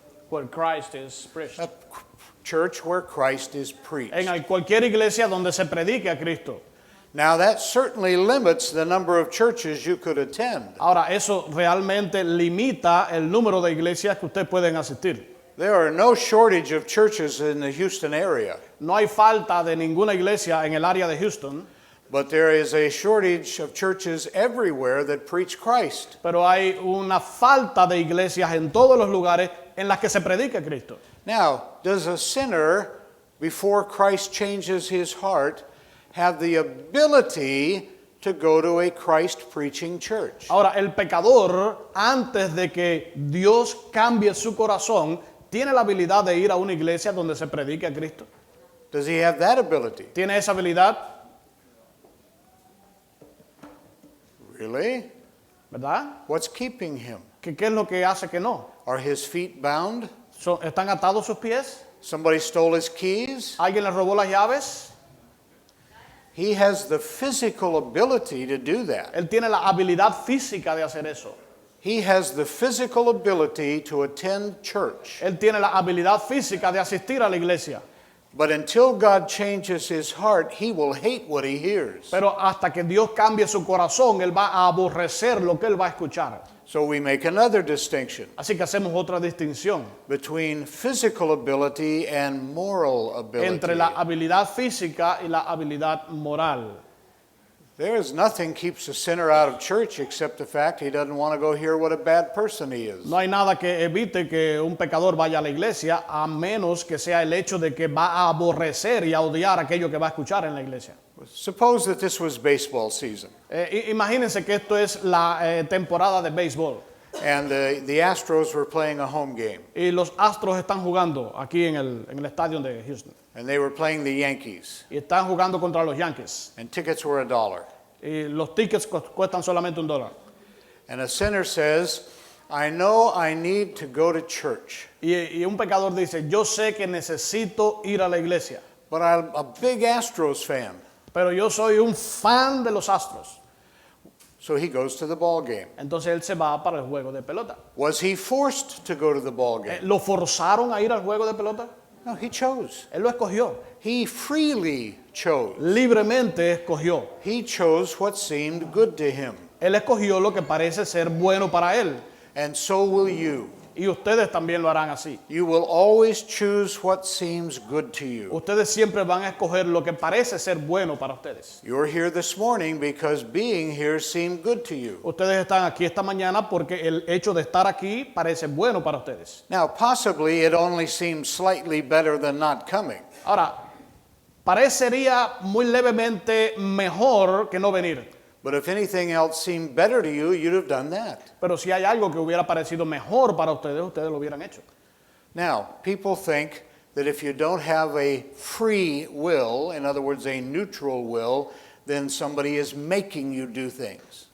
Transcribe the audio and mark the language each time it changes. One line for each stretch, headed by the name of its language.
English: Where Christ is preached. A church where Christ is preached.
Spanish: En cualquier iglesia donde se predique a Cristo.
English: Now that certainly limits the number of churches you could attend.
Spanish: Ahora, eso realmente limita el número de iglesias que ustedes pueden asistir.
English: There are no shortage of churches in the Houston area,
Spanish: No hay falta de ninguna iglesia en el área de Houston,
English: but there is a shortage of churches everywhere that preach Christ.
Spanish: pero hay una falta de iglesias en todos los lugares en las que se predica a Cristo.
English: Now, does a sinner, before Christ changes his heart, have the ability to go to a Christ-preaching church?
Spanish: Ahora, el pecador, antes de que Dios cambie su corazón, tiene la habilidad de ir a una iglesia donde se predique a Cristo.
English: Does he have that ability?
Spanish: ¿Tiene esa habilidad?
English: Really?
Spanish: ¿Verdad?
English: What's keeping him?
Spanish: ¿Qué es lo que hace que no?
English: Are his feet bound?
Spanish: ¿Están atados sus pies?
English: Somebody stole his keys?
Spanish: ¿Alguien le robó las llaves?
English: He has the physical ability to do that.
Spanish: Él tiene la habilidad física de hacer eso.
English: He has the physical ability to attend church.
Spanish: Él tiene la habilidad física de asistir a la iglesia.
English: But until God changes his heart, he will hate what he hears.
Spanish: Pero hasta que Dios cambie su corazón, él va a aborrecer lo que él va a escuchar.
English: So we make another distinction
Spanish: Así que hacemos otra distinción
English: between physical ability and moral ability.
Spanish: entre la habilidad física y la habilidad moral.
English: There is nothing keeps a sinner out of church except the fact he doesn't want to go hear what a bad person he is.
Spanish: No hay nada que evite que un pecador vaya a la iglesia, a menos que sea el hecho de que va a aborrecer y a odiar aquello que va a escuchar en la iglesia.
English: Suppose that this was baseball season
Spanish: Imagínense que esto es la temporada de béisbol
English: and the Astros were playing a home game
Spanish: y los Astros están jugando aquí en el estadio de Houston
English: and they were playing the Yankees
Spanish: y están jugando contra los Yankees
English: and tickets were $1.
Spanish: y los tickets cuestan solamente $1
English: And a sinner says, I know I need to go to church,
Spanish: y un pecador dice, yo sé que necesito ir a la iglesia,
English: but I'm a big Astros fan.
Spanish: pero yo soy un fan de los Astros.
English: So he goes to the ball game.
Spanish: Entonces él se va para el juego de pelota.
English: Was he forced to go to the ball game?
Spanish: ¿Lo forzaron a ir al juego de pelota?
English: No, he chose.
Spanish: Él lo escogió.
English: He freely chose.
Spanish: Libremente escogió.
English: He chose what seemed good to him.
Spanish: Él escogió lo que parece ser bueno para él.
English: And so will you.
Spanish: Y ustedes también lo harán así.
English: You will always choose what seems good to you.
Spanish: Ustedes siempre van a escoger lo que parece ser bueno para ustedes.
English: You're here this morning because being here seemed good to you.
Spanish: Ustedes están aquí esta mañana porque el hecho de estar aquí parece bueno para ustedes.
English: Now, possibly it only seems slightly better than not coming.
Spanish: Ahora, parecería muy levemente mejor que no venir.
English: But if anything else seemed better to you, you'd have done that.
Spanish: Pero si hay algo que hubiera parecido mejor para ustedes, ustedes lo hubieran hecho.
English: Now, people think that if you don't have a free will, in other words, a neutral will, then somebody is making you do things.